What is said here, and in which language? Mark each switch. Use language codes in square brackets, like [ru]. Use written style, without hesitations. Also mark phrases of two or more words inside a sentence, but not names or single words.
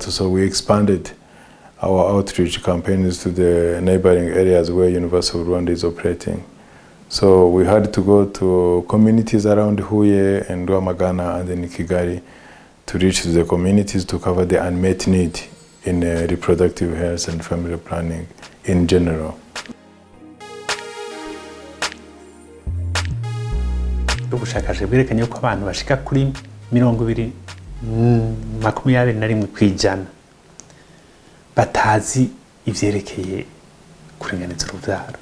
[en] So we expanded our outreach campaigns to the neighboring areas where University of Rwanda is operating. So we had to go to communities around Huye and Rwamagana and then Kigali to reach the communities to cover the unmet need in reproductive health and family planning in general. [rn] Ubushakashatsi bwerekanye ko abantu bashika kuri 21% batazi ivyerekeye kuringaniza urubyaro.